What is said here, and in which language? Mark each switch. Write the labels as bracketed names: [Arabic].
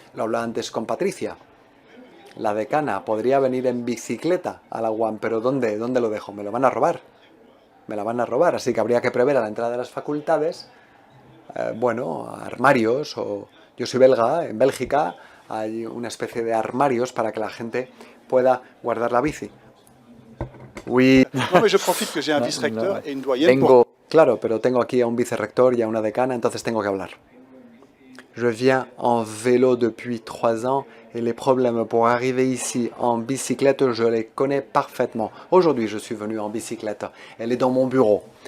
[Spanish] Lo hablaba antes con Patricia. La decana podría venir en bicicleta a la UAM, pero ¿dónde lo dejo? Me lo van a robar. Me la van a robar, así que habría que prever a la entrada de las facultades armarios, o yo soy belga, en Bélgica hay una especie de armarios para que la gente pueda guardar la bici. [French] Oui. No, mais je profite que j'ai un vice-recteur et une doyenne. [Spanish] Claro, pero tengo aquí a un vicerrector y a una decana, entonces tengo que hablar. [French] Je viens en vélo depuis 3 ans et les problèmes pour arriver ici en bicyclette, je les connais parfaitement. Aujourd'hui, je suis venu en bicyclette. Elle est dans mon bureau.